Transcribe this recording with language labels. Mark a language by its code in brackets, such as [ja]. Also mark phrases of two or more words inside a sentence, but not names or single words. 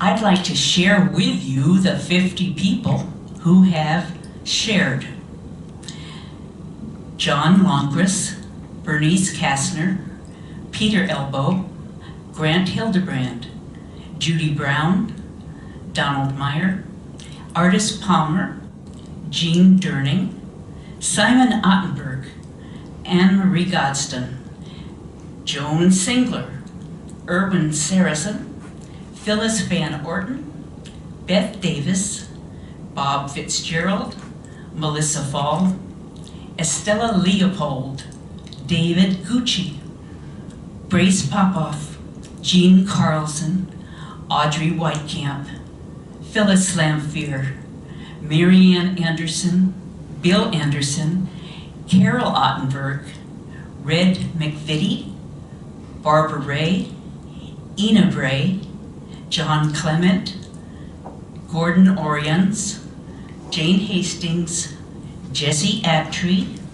[en] I'd like to share with you the 50 people who have shared. John Longcris, Bernice Kastner, Peter Elbow, Grant Hildebrand, Judy Brown, Donald Meyer, Artis Palmer, Jean Durning, Simon Ottenberg, Anne-Marie Godston, Joan Singler, Erwin Saracen, Phyllis Van Orton, Beth Davis, Bob Fitzgerald, Melissa Fall, Estella Leopold, David Gucci, Brace Popoff, Jean Carlson, Audrey Whitecamp, Phyllis Lamphere, Marianne Anderson, Bill Anderson, Carol Ottenberg, Red McVitie, Barbara Ray, Ina Bray, John Clement, Gordon Orions, Jane Hastings, Jesse Abtree,